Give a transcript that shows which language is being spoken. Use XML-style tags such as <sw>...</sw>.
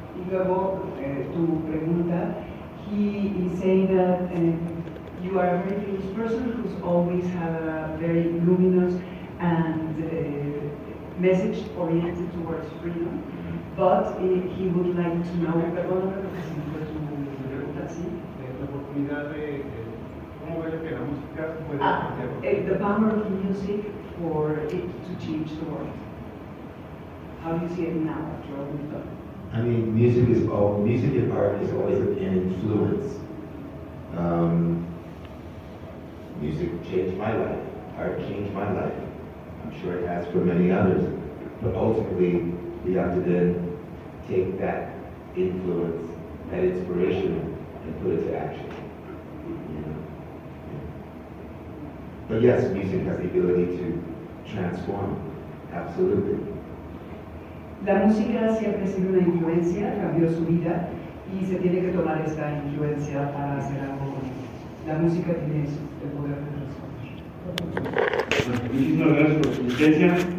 <es>Y luego tu pregunta,</es> <en>he is saying that you are a very famous person who's always had a very luminous and message oriented towards freedom, but he would like to know,</en> <es>perdóname porque se me fue tu pregunta, ¿sí? La oportunidad de cómo ver que la música puede</es> <en>the power of music for it to change the world. How do you see it now after all we've done? I mean, music and art is always an influence. Music changed my life. Art changed my life. I'm sure it has for many others. But ultimately, we have to then take that influence, that inspiration, and put it to action. You know? But yes, music has the ability to transform. Absolutely.</en> <es>La música siempre ha sido una influencia, cambió su vida y se tiene que tomar esta influencia para hacer algo con ella. La música tiene eso, el poder de transformar. Muchísimas gracias por su asistencia.</es>